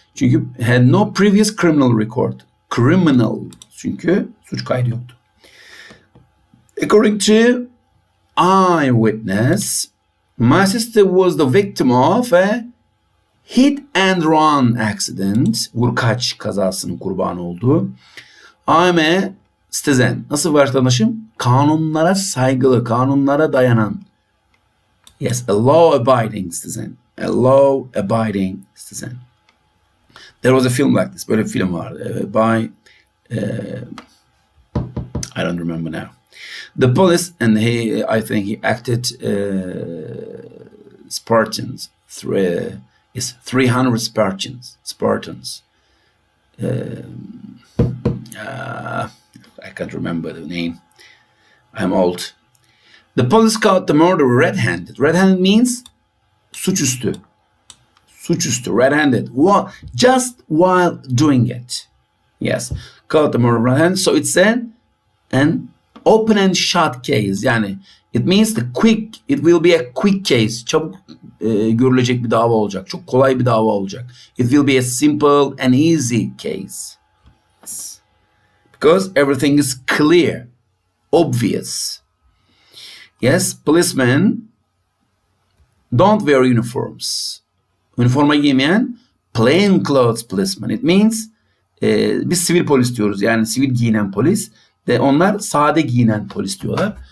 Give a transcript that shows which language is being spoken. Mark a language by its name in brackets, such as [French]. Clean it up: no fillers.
[Turkish] Çünkü [English] had no previous criminal record. [Turkish] Criminal, çünkü suç kaydı yoktu. [English] According to eyewitness, my sister was the victim of a hit and run accident. [Turkish] Vurkaç kazasının kurbanı oldu. [English] I'm a citizen. [Turkish] Nasıl vatandaşım? Kanunlara saygılı, kanunlara dayanan. [English] Yes, a law-abiding citizen. A law-abiding citizen. There was a film like this. [Turkish] Böyle bir film vardı. [English] By I don't remember now. The police, and I think he acted Spartans. 300 Spartans. I can't remember the name. I'm old. The police caught the murderer red-handed. Red-handed means suçüstü. Suçüstü, red-handed. Just while doing it. Yes. Caught the murderer red-handed. So it's an open and shut case. [Turkish] Yani [English] it means it will be a quick case. [Turkish] Çabuk görülecek bir dava olacak. Çok kolay bir dava olacak. [English] It will be a simple and easy case. Yes. Because everything is clear, obvious. Yes, policemen don't wear uniforms. [Turkish] Üniforma giymeyen [English] plain clothes policemen. It means [Turkish] biz sivil polis diyoruz. Yani sivil giyinen polis. De onlar sade giyinen polis diyorlar.